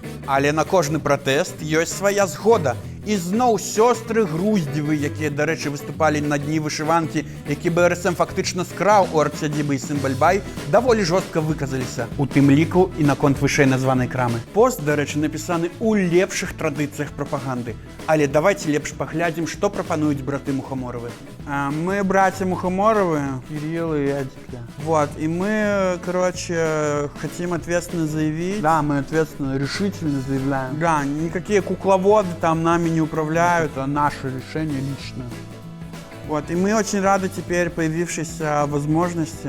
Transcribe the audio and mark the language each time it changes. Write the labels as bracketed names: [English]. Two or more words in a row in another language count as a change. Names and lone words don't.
[Belarusian] Але на кожны пратэст ёсць свая згода. І зноў сёстры Груздзевы, якія, дарэчы, выступалі на дні вышыванкі, які БРСМ фактычна скраў у арт-сядзібы і Сімбальбай, даволі жорстка выказаліся. У тым ліку і наконт вышэй названай крамы. Пост, дарэчы, напісаны ў лепшых традыцыях прапаганды. Але давайте лепш паглядзім, што прапануюць браты Мухоморовы. [Russian] Мы братья Мухоморовы, Кирилл и Эдик. Вот, и мы, короче, хотим ответственно заявить. Да, мы ответственно, решительно заявляем. Да, никакие кукловоды там нами не управляют, а наше решение личное. Вот, и мы очень рады теперь появившейся возможности.